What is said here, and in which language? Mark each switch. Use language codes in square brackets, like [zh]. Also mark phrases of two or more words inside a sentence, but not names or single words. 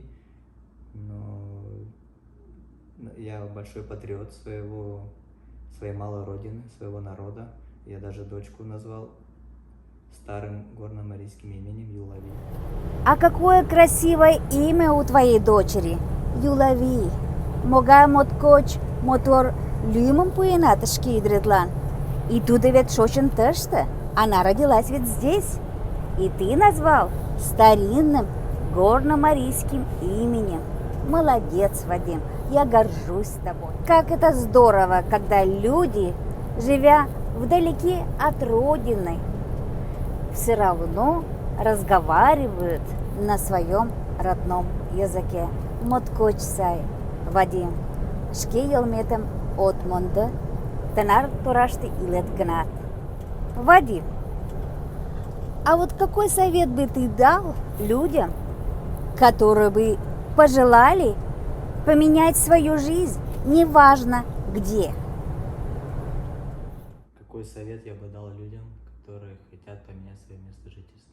[ru] Но я большой патриот своей малой родины, своего народа. Я даже дочку назвал старым горно-марийским именем Юлави. А какое красивое имя у твоей дочери? Юлави. [mrj] Мога моткоч мотор люмом пуенат шкидретлан. [ru] И тут ведь [mrj] шочен тышта. [ru] Она родилась ведь здесь. И ты назвал старинным горно-марийским именем. Молодец, Вадим. Я горжусь тобой. Как это здорово, когда люди, живя вдалеке от родины, все равно разговаривают на своем родном языке. [mrj] Моткоч сай, Вадим. Шке елметем от монда, тенар турашты илет гнат. [ru] Вадим, а вот какой совет бы ты дал людям, которые бы пожелали поменять свою жизнь, неважно где? Какой совет я бы дал людям, которые хотят поменять свое место жительства?